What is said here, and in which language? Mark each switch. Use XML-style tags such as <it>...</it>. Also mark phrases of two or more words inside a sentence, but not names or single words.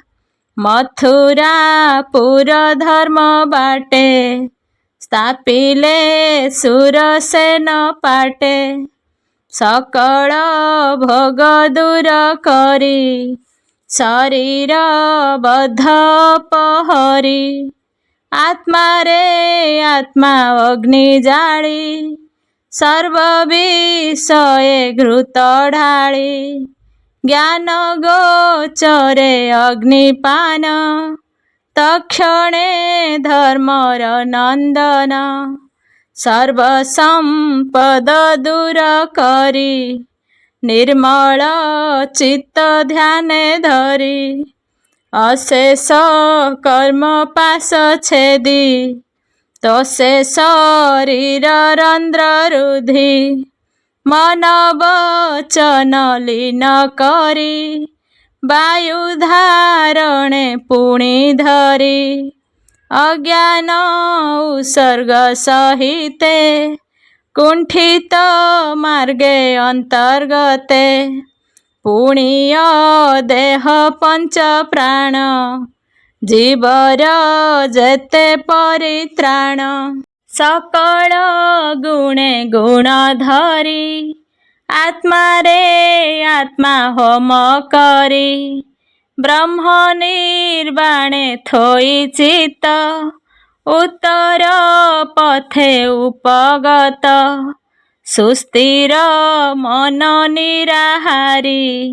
<or>ମଥୁରାପୁର ଧର୍ମ ବାଟେ ସ୍ଥାପିଲେ ସୁରସେନ ପାଟେ ସକଳ ଭୋଗ ଦୂର କରି ଶରୀର ବଦ୍ଧ ପହରି ଆତ୍ମା ରେ ଆତ୍ମା ଅଗ୍ନି ଜାଳି ସର୍ବ ବିଷୟେ ଘୃତ ଢାଳି ଜ୍ଞାନ ଗୋଚରେ ଅଗ୍ନିପାନ ତକ୍ଷଣେ ଧର୍ମର ନନ୍ଦନ ସର୍ବ ସମ୍ପଦ ଦୂର କରି ନିର୍ମଳ ଚିତ୍ତ ଧ୍ୟାନେ ଧରି ଅଶେଷ କର୍ମ ପାଶ ଛେଦି ତୋସେ ଶରୀର ରନ୍ଧ୍ର ରୁଧି ମନ ବଚନ ଲୀନ କରି ବାୟୁ ଧାରଣେ ପୁଣି ଧରି ଅଜ୍ଞାନ ଉତ୍ସର୍ଗ ସହିତେ କୁଣ୍ଠିତ ମାର୍ଗେ ଅନ୍ତର୍ଗତେ ପୁଣ୍ୟ ଦେହ ପଞ୍ଚ ପ୍ରାଣ ଜୀବର ଯେତେ ପରିତ୍ରାଣ ସକଳ ଗୁଣେ ଗୁଣ ଧରି ଆତ୍ମା ରେ ଆତ୍ମା ହୋମ କରି ବ୍ରହ୍ମ ନିର୍ବାଣେ ଥୋଇ ଚିତ୍ତ ଉତ୍ତର ପଥେ ଉପଗତ ସୁସ୍ଥିର ମନ ନିରାହାରୀ</or>